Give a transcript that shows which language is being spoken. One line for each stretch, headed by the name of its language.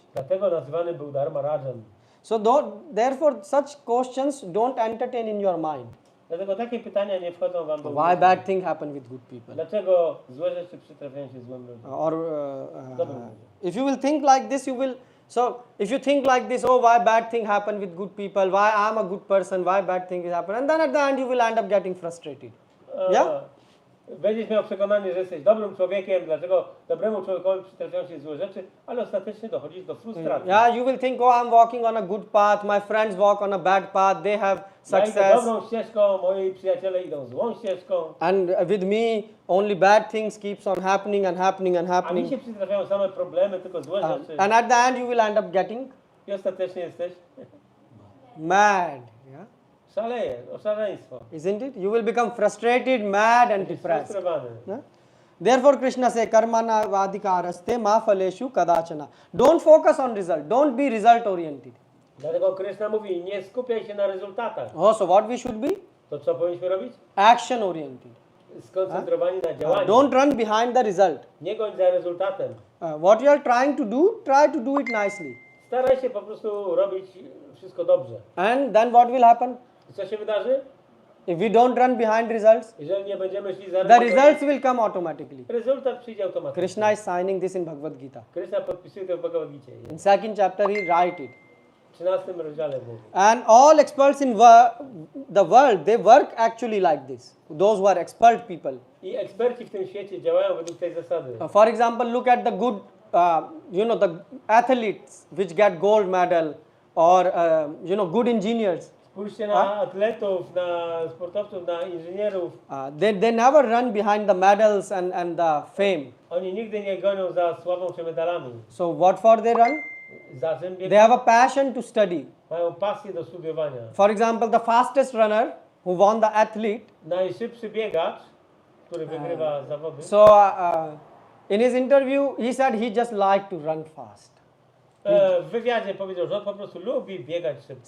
Polish: Dlatego nazywany był Dharma Rajan.
English: So therefore such questions don't entertain in your mind.
Polish: Dlatego takie pytania nie wchodzą wam do
English: Why
Polish: umysłu.
English: bad thing happen with good people?
Polish: Dlaczego złe rzeczy przytrafiają się złym ludziom?
English: Or
Polish: Dobra.
English: if you will think like this, you will. So if you think like this, oh, why bad thing happen with good people? Why I'm a good person? Why bad thing is happen? And then at the end you will end up getting frustrated. Yeah?
Polish: Będziesz miał przekonanie, że jesteś dobrym człowiekiem, dlaczego dobremu człowiekowi przytrafiają się złe rzeczy, ale ostatecznie dochodzisz do frustracji.
English: Yeah, you will think, oh, I'm walking on a good path. My friends walk on a bad path. They have
Polish: Ja idę
English: success.
Polish: dobrą ścieżką, moi przyjaciele idą złą ścieżką,
English: And with me, only bad things keeps on happening and happening and
Polish: a mi
English: happening.
Polish: się przytrafiają same problemy, tylko złe rzeczy.
English: And at the end, you will end up getting
Polish: I ostatecznie jesteś
English: mad. Yeah?
Polish: szaleństwo.
English: Isn't it? You will become frustrated, mad, and
Polish: Jesteś
English: depressed.
Polish: sfrustrowany.
English: Yeah? Therefore, Krishna says,
Sanskrit: karmana vadikaraste ma phaleshu kadachana.
English: Don't focus on result. Don't be result oriented.
Polish: Dlatego Krishna mówi, nie skupiaj się na rezultatach.
English: Oh, so what we should be?
Polish: To co powinniśmy robić?
English: Action oriented.
Polish: Skoncentrowani na działaniu.
English: Don't run behind the result.
Polish: Nie goń za rezultatem.
English: What you are trying to do, try to do it nicely.
Polish: Staraj się po prostu robić wszystko dobrze.
English: And then what will happen?
Polish: I co się wydarzy?
English: If we don't run behind results,
Polish: Jeżeli nie będziemy szli za
English: the results will come automatically.
Polish: rezultat przyjdzie automatycznie.
English: Krishna is signing this in Bhagavad Gita.
Polish: Krishna podpisuje to w Bhagavad Gita.
English: In second chapter, he write it.
Polish: W 13 rozdziale mówi.
English: And all experts in the world, they work actually like this. Those who are expert people.
Polish: I eksperci w tym świecie działają według tej zasady.
English: For example, look at the good, the athletes which get gold medal, or good engineers.
Polish: Spójrzcie na atletów, na sportowców, na inżynierów.
English: They never run behind the medals and the fame.
Polish: Oni nigdy nie gonią za sławą czy medalami.
English: So what for they run?
Polish: Za czym
English: They
Polish: biegają?
English: have a passion to study.
Polish: Mają pasję do studiowania.
English: For example, the fastest runner who won the athlete.
Polish: Najszybszy biegacz, który wygrywa zawody.
English: So in his interview, he said he just liked to run fast.
Polish: W wywiadzie powiedział, że on po prostu lubi biegać szybko.